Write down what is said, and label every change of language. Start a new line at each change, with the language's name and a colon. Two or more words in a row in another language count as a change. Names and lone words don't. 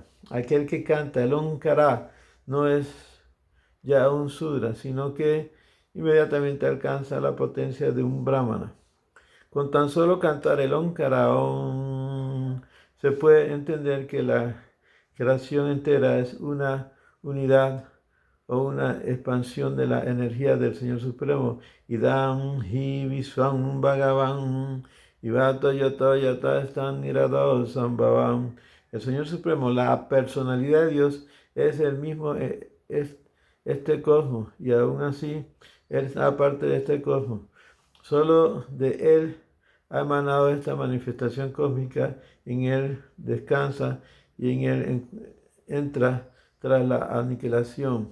Spanish: Aquel que canta el Onkara no es ya un Sudra, sino que inmediatamente alcanza la potencia de un Brahmana. Con tan solo cantar el Onkara se puede entender que la creación entera es una unidad o una expansión de la energía del Señor Supremo.
Sanskrit: इदं हि विश्वं भगवान् इवत यत यत स्थान निरोध सम्भवम्.
Spanish: El Señor Supremo, la personalidad de Dios, es el mismo, es este cosmos, y aún así Él es aparte de este cosmos. Solo de Él ha emanado esta manifestación cósmica, en Él descansa y en Él entra tras la aniquilación.